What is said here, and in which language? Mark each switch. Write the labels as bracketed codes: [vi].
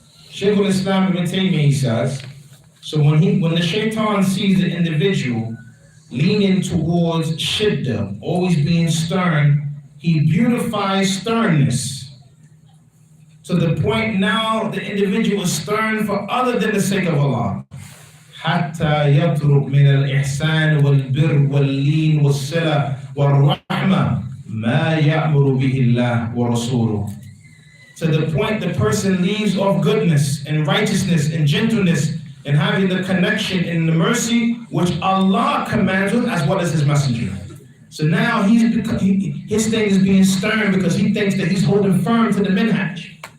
[en] Shaykh al-Islam ibn Taymiyyah, he says, so when the shaitan sees the individual leaning towards shiddah, always being stern, he beautifies sternness. To the point now the individual is stern for other than the sake of Allah. [ar] حتى يترك من الإحسان والبر واللين والصلة والرحمة ما يأمر به الله ورسوله. [en] To the point the person leaves off goodness and righteousness and gentleness and having the connection in the mercy which Allah commands with as well as His Messenger. So now his thing is being stern because he thinks that he's holding firm to the minhaj.